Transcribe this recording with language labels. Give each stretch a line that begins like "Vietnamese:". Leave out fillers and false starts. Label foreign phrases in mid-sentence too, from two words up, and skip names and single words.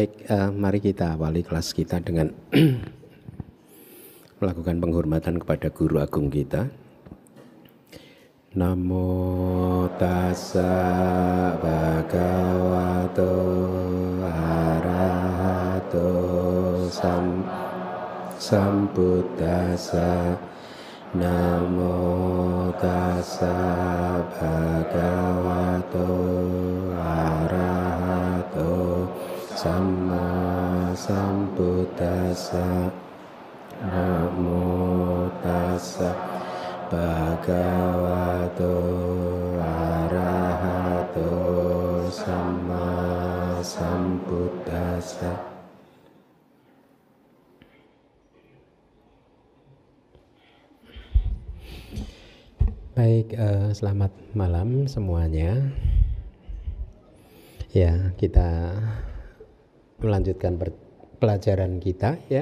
Indonesian: Mari kita awali kelas kita dengan melakukan penghormatan kepada guru agung kita.
Pali: Namo tassa bhagavato arahato sambuddhassa. Namo tassa bhagavato arahato Sama Sambuddhassa. Namo tassa bhagavato arahato Sama Sambuddhassa.
Indonesian: Baik, selamat malam semuanya. Ya, kita melanjutkan pelajaran kita ya.